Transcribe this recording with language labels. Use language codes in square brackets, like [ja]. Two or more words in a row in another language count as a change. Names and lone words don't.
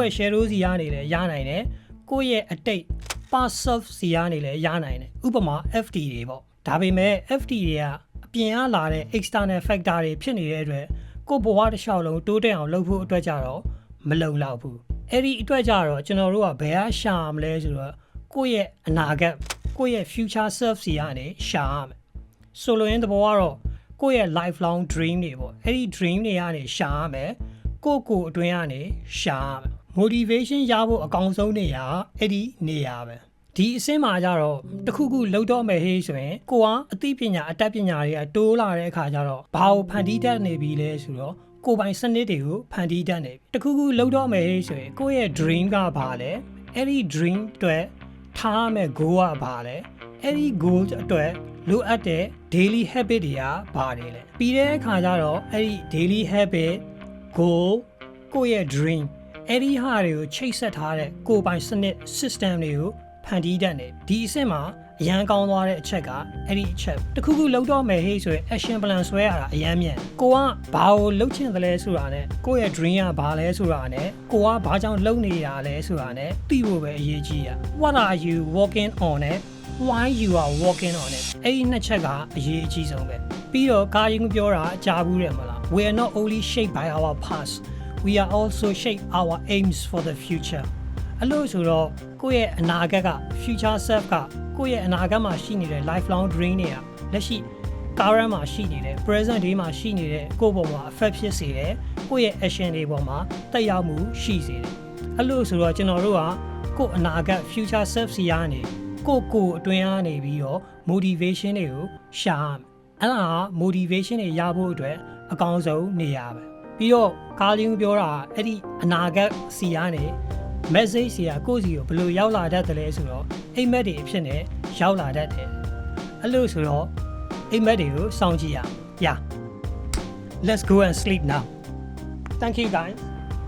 [my] ယ့်ရဲ့ share စီကနေလည်းရနိုင်တယ်ကိုယ့်ရဲ့အတိတ် [en] past self [my] စီကနေလည်းရနိုင်တယ်ဥပမာ FT တွေပေါ့ဒါပေမဲ့ FT တွေကအပြင်ကလာတဲ့ [en] external factor [my] တွေဖြစ်နေတဲ့အတွက်ကိုယ့်ဘဝတစ်လျှောက်လုံးတိုးတက်အောင်လုပ်ဖို့အတွက်ကြတော့မလုံလောက်ဘူးအဲ့ဒီအတွက်ကြတော့ကျွန်တော်တို့ကဘယ်ကရှာမလဲဆိုတော့ကိုယ့်ရဲ့အနာဂတ်ကိုယ့်ရဲ့ [en] future self [my] စီကနေရှာရမယ်ဆိုလိုရင်းသဘောကတော့ကိုယ့်ရဲ့ [en] lifelong dream [my] တွေပေါ့အဲ့ဒီ dream တွေကနေရှာရမယ်ကိုအတွင်းကနေရှာရမယ် motivation ရဖို့အကောင်းဆုံးနေရာအဲ့ဒီနေရာပဲ ဒီအဆင့်မှာကြတော့တခုခုလောက်တော့မယ်ဟေးဆိုရင်ကိုကအသိပညာအတတ်ပညာတွေကတိုးလာတဲ့အခါကျတော့ဘာကိုဖန်တီးတတ်နေပြီလဲဆိုတော့ကိုယ်ပိုင်စနစ်တွေကိုဖန်တီးတတ်နေပြီတခုခုလောက်တော့မယ်ဟေးဆိုရင်ကိုယ့်ရဲ့ dream ကဘာလဲအဲ့ဒီ dream အတွက်ထားမဲ့ goal ကဘာလဲအဲ့ဒီ goal အတွက်လိုအပ်တဲ့ [en] daily habit [my] တွေကဘာတွေလဲပြီးတဲ့အခါကျတော့အဲ့ဒီ [en] daily habit [my] goal ကိုယ့်ရဲ့ dream အဲ့ဒီဟာတွေကိုချိတ်ဆက်ထားတဲ့ကိုယ်ပိုင်စနစ် system တွေကိုဖန်တီးတတ်နေဒီအဆင့်မှာအရန်ကောင်းသွားတဲ့အချက်ကအဲ့ဒီအချက်တခုခုလောက်တော့မယ်ဟေးဆိုရင် [en] action plan [my] ဆွဲရတာအရန်မြန်ကိုကဘာကိုလုပ်ချင်တယ်လဲဆိုတာနဲ့ကိုယ့်ရဲ့ dream ကဘာလဲဆိုတာနဲ့ကိုကဘာကြော င့်လုပ်နေတာလဲဆိုတာနဲ့သိဖို့ပဲအရေးကြီးတာ [en] what are you working on [my] နဲ့ [en] why you are working on it [my] အဲ့ဒီနှစ်ချက်ကအရေးအကြီးဆုံးပဲပြီးတော့ကာယုံပြောတာကြားဘူးတယ်မလား [en] we are not only shaped by our past we are also shape our aims for the future [my] အဲ့လိုဆိုတော့ကိုယ့်ရဲ့အနာဂတ်က [en] future self [my] ကကိုယ့်ရဲ့အနာဂတ်မှာရှိနေတဲ့ [en] lifelong dream [my] တွေကလက်ရှိ current မှာရှိနေတဲ့ [en] present day [my] မှာရှိနေတဲ့ကိုယ့်ဘဝမှာ affect ဖြစ်စေတယ်ကိုယ့်ရဲ့ action တွေပေါ်မှာတက်ရောက်မှုရှိစေတယ်အဲ့လိုဆိုတော့ ကျွန်တော်တို့ကကိုယ့်အနာဂတ် [en] future self [my] စီကနေကိုအတွင်းအားနေပြီးတော့ motivation တွေကိုရှာရမယ်အဲ့ဒါ motivation တွေရဖို့အတွက်အကောင်းဆုံးနေရာပဲပြီးတော့ကာလင်းပြောတာအဲ့ဒီအနာဂတ်စီကနေ message စီကကိုယ့်စီကိုဘယ်လိုရောက်လာတတ်တယ်လဲဆိုတော့အိမ်မက်တွေအဖြစ်နဲ့ရောက်လာတတ်တယ်အဲ့လိုဆိုတော့အိမ်မက်တွေကိုစောင့်ကြည့်ရအောင် [en] Yeah let's go and sleep now thank you guys